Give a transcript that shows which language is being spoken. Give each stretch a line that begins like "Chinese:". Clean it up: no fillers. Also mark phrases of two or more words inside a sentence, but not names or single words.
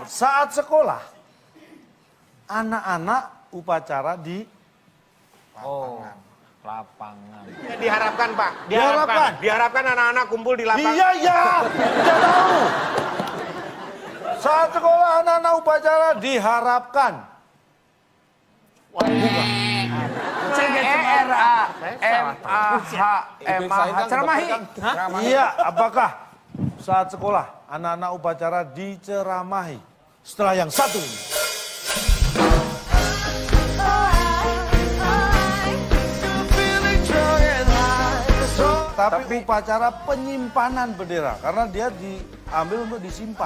Indonesian: Saat sekolah, anak-anak upacara di Lapangan. Ya, diharapkan Pak. Diharapkan. Diharapkan anak-anak kumpul di lapangan. Iya, ya. Tidak tahu. Saat sekolah anak-anak upacara diharapkan. C-E-R-A-M-A-H. Ceramahi. Iya, apakah saat sekolah anak-anak upacara diceramahi? Setelah yang satu ini. Tapi upacara penyimpanan bendera karena dia diambil untuk disimpan.